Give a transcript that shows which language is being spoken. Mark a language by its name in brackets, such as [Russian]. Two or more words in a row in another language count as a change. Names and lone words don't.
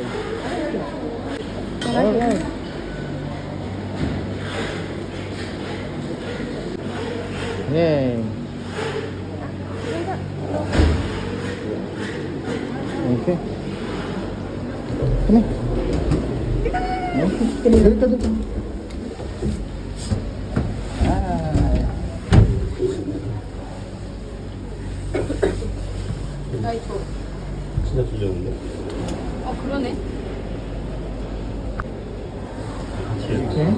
[English] Alright. Yay. Okay. Come here. Okay. [Filipino] Dito, dito. [Korean] 진짜 좋은데? 그러네. Okay.